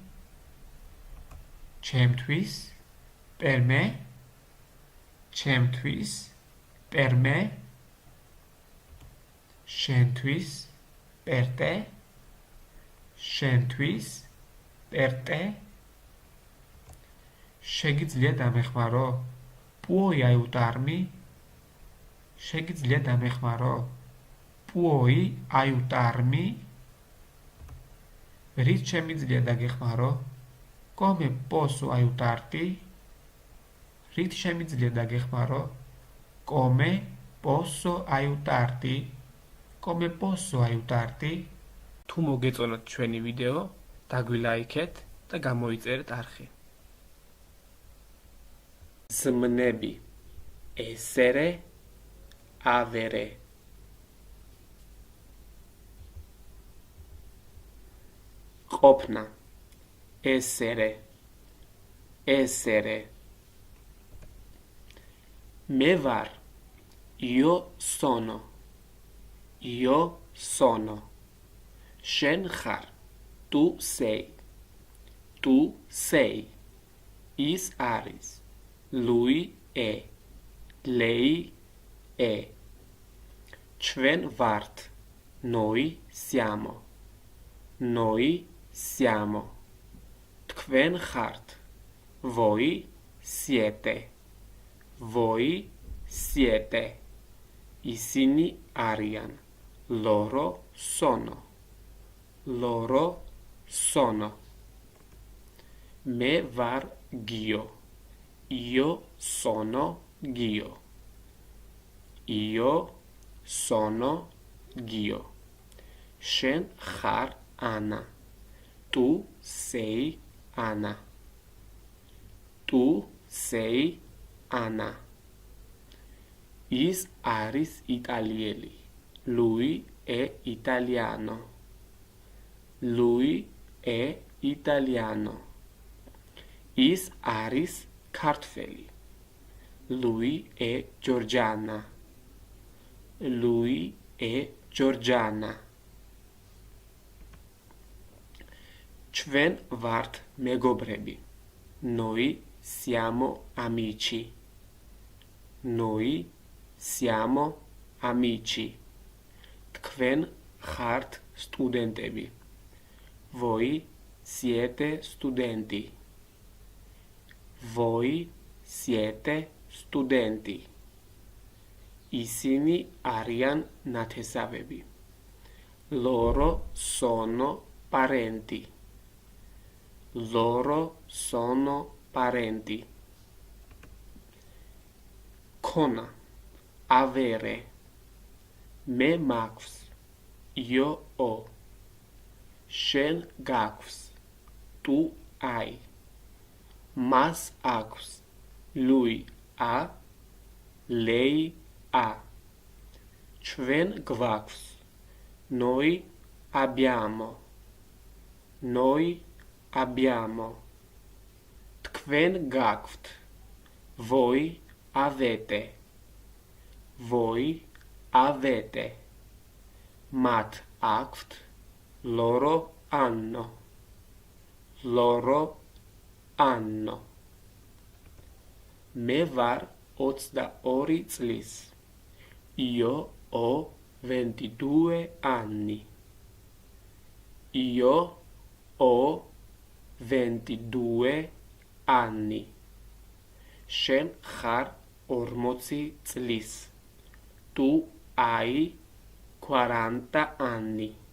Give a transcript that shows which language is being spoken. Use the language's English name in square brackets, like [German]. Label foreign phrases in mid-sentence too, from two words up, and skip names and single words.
[Italian] ჩემთვის per me ჩემთვის per me შენთვის per te შენთვის per te [Georgian] შეგიძლია დამეხმარო [Italian] puoi aiutarmi [Georgian] შეგიძლია დამეხმარო [Italian] puoi aiutarmi [Georgian] რით შემიძლია დაგეხმარო [Italian] come posso aiutarti [Georgian] რით შემიძლია დაგეხმარო [Italian] come posso aiutarti come posso aiutarti [Georgian] თუ მოგეწონათ ჩვენი ვიდეო დაგვილაიქეთ და გამოიწერეთ არხი [Italian] ზმნები essere avere ყოფნა essere essere [Georgian] მე ვარ [Italian] io sono [Georgian] შენ ხარ [Italian] tu sei [Georgian] ის არის [Italian] lui è lei è [Georgian] ჩვენ ვართ [Italian] noi siamo [Georgian] თქვენ ხართ [Italian] voi siete [Georgian] ისინი არიან [Italian] loro sono [Georgian] მე ვარ [Italian] Gio io sono Gio [Georgian] შენ ხარ [Italian] Anna tu sei Anna [Georgian] ის არის იტალიელი [Italian] lui è italiano [Georgian] ის არის ქართველი [Italian] lui è georgiana [Georgian] ჩვენ ვართ მეგობრები [Italian] noi siamo amici [Georgian] თქვენ ხართ სტუდენტები [Italian] voi siete studenti [Georgian] ისინი არიან ნათესავები [Italian] loro sono parenti [Georgian] მქონა, avere, მე მაქვს, [Italian] io ho, [Georgian] შენ გაქვს, [Italian] tu hai, [Georgian] მას აქვს, [Italian] lui ha, lei ha, [Georgian] ჩვენ გვაქვს, [Italian] noi abbiamo, [Georgian] თქვენ გაქვთ, [Italian] voi avete, [Georgian] მათ აქვთ, [Italian] loro hanno, [Georgian] მე ვარ 22 წლის, [Italian] io ho 22 anni, [Georgian] შენ ხარ 40 წლის, [Italian] tu hai 40 anni,